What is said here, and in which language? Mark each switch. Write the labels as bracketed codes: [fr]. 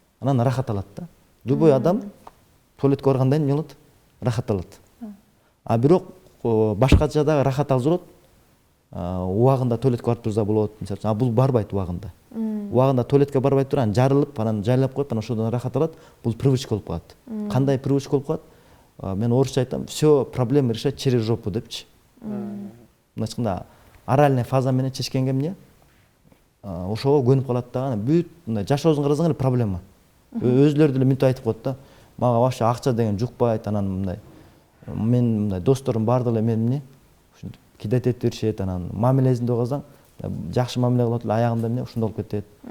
[ky] анан рахат алат да. Любой адам туалетке барганда эмне болот? Рахат алат. А бирок башкача дагы рахат алса болот. Убагында туалетке барып турса болот, мисалы үчүн. А бул барбайт убагында. Убагында туалетке барбай туруп, анан жарылып, анан жайлап коюп, анан ошодон рахат алат. Бул привычка болуп калат. Кандай привычка болуп калат? Мен орусча айтам, [ru] все проблемы решать через жопу [ky] депчи. Мындайча айтканда, оральный фаза менен чечкенге эмне? Ошого көнүп калат дагы, бүт мындай жашообуздун кыргызың эле проблема. Өзүлөрү деле мынтип айтып коет да. Мага вообще акча деген жукпайт, анан мындай. Мен мындай досторум бардыгы эле мен эмне? Кидет этип беришет, анан мамилесинде калсаң, жакшы мамиле кылып эле аягында эмне ушундай болуп кетет.